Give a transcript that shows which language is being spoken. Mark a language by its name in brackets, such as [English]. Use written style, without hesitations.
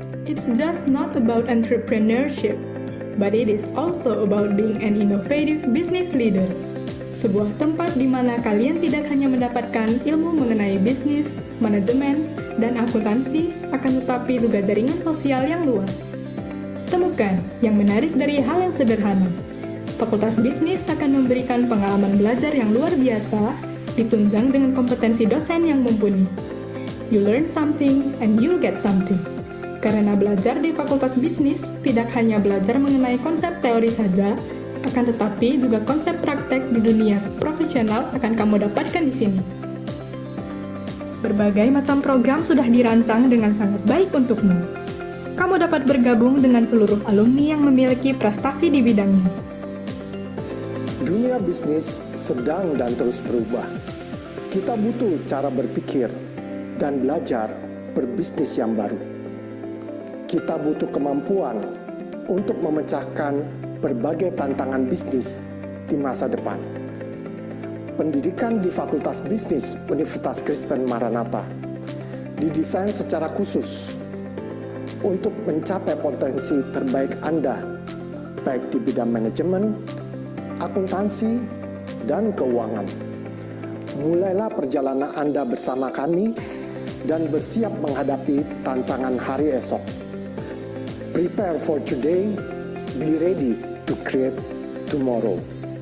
[English] It's just not about entrepreneurship, but it is also about being an innovative business leader. [Indonesian] Sebuah tempat di mana kalian tidak hanya mendapatkan ilmu mengenai bisnis, manajemen, dan akuntansi, akan tetapi juga jaringan sosial yang luas. Temukan yang menarik dari hal yang sederhana. Fakultas Bisnis akan memberikan pengalaman belajar yang luar biasa, ditunjang dengan kompetensi dosen yang mumpuni. [English] You learn something and you'll get something. [Indonesian] Karena belajar di Fakultas Bisnis tidak hanya belajar mengenai konsep teori saja, akan tetapi juga konsep praktek di dunia profesional akan kamu dapatkan di sini. Berbagai macam program sudah dirancang dengan sangat baik untukmu. Kamu dapat bergabung dengan seluruh alumni yang memiliki prestasi di bidangnya. Dunia bisnis sedang dan terus berubah. Kita butuh cara berpikir dan belajar berbisnis yang baru. Kita butuh kemampuan untuk memecahkan berbagai tantangan bisnis di masa depan. Pendidikan di Fakultas Bisnis Universitas Kristen Maranatha didesain secara khusus untuk mencapai potensi terbaik Anda, baik di bidang manajemen, akuntansi, dan keuangan. Mulailah perjalanan Anda bersama kami dan bersiap menghadapi tantangan hari esok. [English] Prepare for today, be ready to create tomorrow.